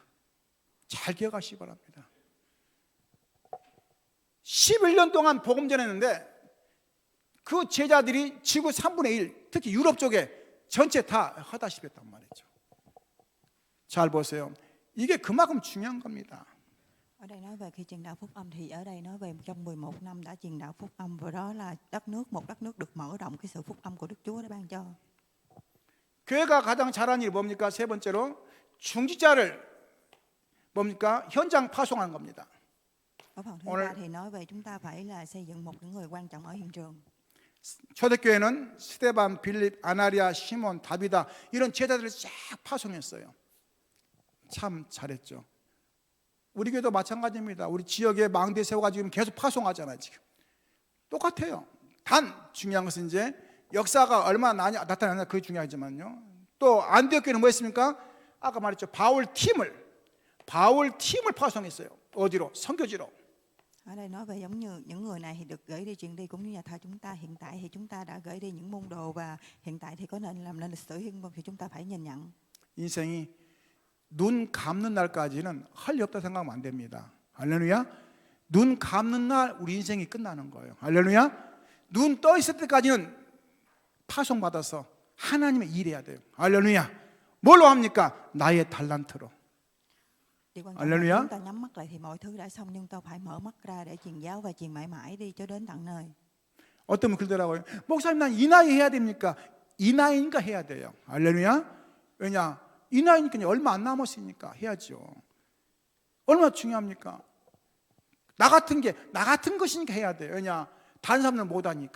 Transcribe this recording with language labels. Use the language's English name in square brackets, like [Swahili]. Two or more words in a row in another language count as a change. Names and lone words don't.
[Korean] 잘 기억하시기 바랍니다. 11년 동안 복음 전했는데 그 제자들이 지구 3분의 1, 특히 유럽 쪽에 전체 다 허다시피 했단 말이죠. 잘 보세요. 이게 그만큼 중요한 겁니다. [Vietnamese] Ở đây nói về khi truyền đạo phúc âm thì ở đây nói về trong 11 năm đã truyền đạo phúc âm, và đó là một đất nước được mở rộng cái sự phúc âm của Đức Chúa đã ban cho. [Korean] 교회가 가장 잘하는 일이 뭡니까? 세 번째로 중직자를 뭡니까? 현장 파송하는 겁니다. [Vietnamese] Ở phần thứ 3 thì nói về chúng ta phải là xây dựng một những người quan trọng ở hiện trường. [Korean] 초대교회는 스데반, 빌립, 아나리아, 시몬, 다비다 이런 제자들을 쫙 파송했어요. 참 잘했죠. 우리 교회도 마찬가지입니다. 우리 지역에 망대 세워가지고 계속 파송하잖아요. 지금 똑같아요. 단 중요한 것은 이제 역사가 얼마나 나타나냐 그게 중요하지만요. 또 안디옥교회는 뭐 했습니까? 아까 말했죠. 바울 팀을 파송했어요. 어디로? 선교지로. [Vietnamese] Ở đây nói về giống như những người này thì được gửi đi truyền đi, cũng như nhà thờ chúng ta hiện tại thì chúng ta đã gửi đi những môn đồ, và hiện tại thì có nên làm nên lịch sử hiên thì chúng ta phải nhìn nhận. [Korean] 인생이 눈 감는 날까지는 할 일 없다 생각하면 안 됩니다. 할렐루야. 눈 감는 날 우리 인생이 끝나는 거예요. 할렐루야. 눈 떠 있을 때까지는 파송받아서 하나님의 일해야 돼요. 할렐루야. 뭘로 합니까? 나의 달란트로. [Vietnamese] Điều quan trọng là Hallelujah. chúng ta nhắm mắt lại thì mọi thứ đã xong, nhưng ta phải mở mắt ra để truyền giáo và truyền mãi mãi đi cho đến tận nơi. [Korean] 어떤 분 그러더라고요. 목사님, 난 이 나이에 해야 됩니까? 이 나이니까 해야 돼요. 할렐루야. 왜냐? 이 나이니까 얼마 안 남았으니까 해야죠. 얼마나 중요합니까? 나 같은 것이니까 해야 돼요. 왜냐? 다른 사람들은 못 하니까.